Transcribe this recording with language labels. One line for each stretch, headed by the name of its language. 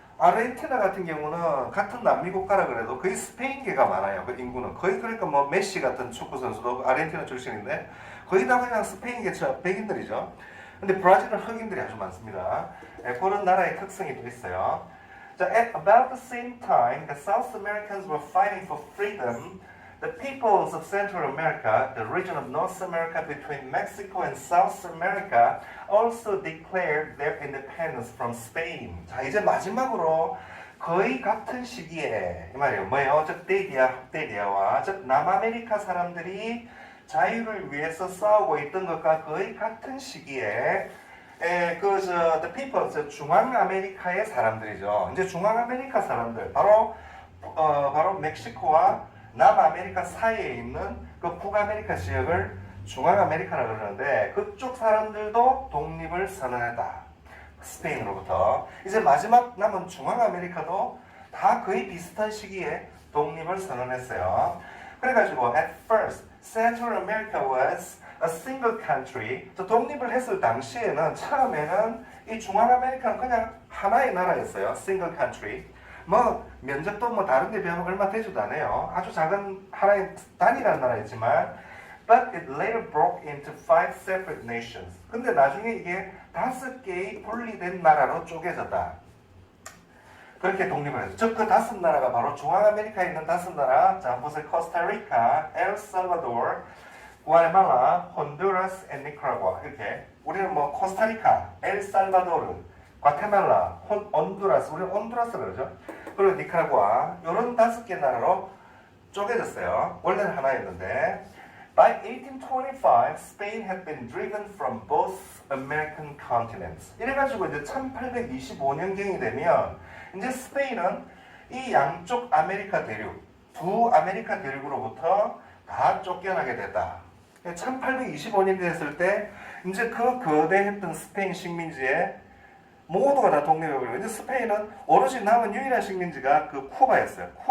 Korean: 아르헨티나 같은 경우는 같은 남미 국가라 그래도 거의 스페인계가 많아요. 그 인구는 거의 그러니까 뭐 메시 같은 축구 선수도 아르헨티나 출신인데 거의 다 그냥 스페인계처럼 백인들이죠. 근데 브라질은 흑인들이 아주 많습니다. 그런 나라의 특성이 또 있어요.
English: 자, at about the same time, the South Americans were fighting for freedom. The peoples of Central America, the region of North America between Mexico and South America, also declared their independence from Spain.
Korean: 자, 이제 마지막으로 거의 같은 시기에 이 말이에요. 뭐예요? 즉 대디아와 즉 남아메리카 사람들이 자유를 위해서 싸우고 있던 것과 거의 같은 시기에
English: the people,
Korean: 중앙아메리카의 사람들이죠. 이제 중앙아메리카 사람들 바로 멕시코와 남아메리카 사이에 있는 그 북아메리카 지역을 중앙아메리카라고 그러는데 그쪽 사람들도 독립을 선언했다. 스페인으로부터. 이제 마지막 남은 중앙아메리카도 다 거의 비슷한 시기에 독립을 선언했어요. 그래가지고
English: at first, Central America was a single country.
Korean: 독립을 했을 당시에는 처음에는 이 중앙아메리카는 그냥 하나의 나라였어요.
English: single country.
Korean: 뭐 면적도 뭐 다른 데 비하면 얼마 되지도 않아요. 아주 작은 하나의 단일한 나라였지만
English: but it later broke into 5 separate nations.
Korean: 근데 나중에 이게 5개의 분리된 나라로 쪼개졌다. 그렇게 독립을 했죠. 즉 그 5나라가 바로 중앙아메리카에 있는 5나라. 자, 보세요. 코스타리카, 엘살바도르, 구아테말라, 혼두라스, 앤 니카라과. 이렇게 우리는 뭐 코스타리카, 엘살바도르, 과테말라, 온두라스, 우리는 온두라스 그러죠. 그리고 니카라과 이런 5개 나라로 쪼개졌어요. 원래는 하나였는데
English: by 1825, Spain had been driven from both American continents.
Korean: 이래가지고 이제 1825년경이 되면 이제 스페인은 이 양쪽 아메리카 대륙, 두 아메리카 대륙으로부터 다 쫓겨나게 됐다. 1825년 됐을 때 이제 그 거대했던 스페인 식민지에 모두가 다 독립해버리고 이제 스페인은 오로지 남은 유일한 식민지가 그 쿠바였어요.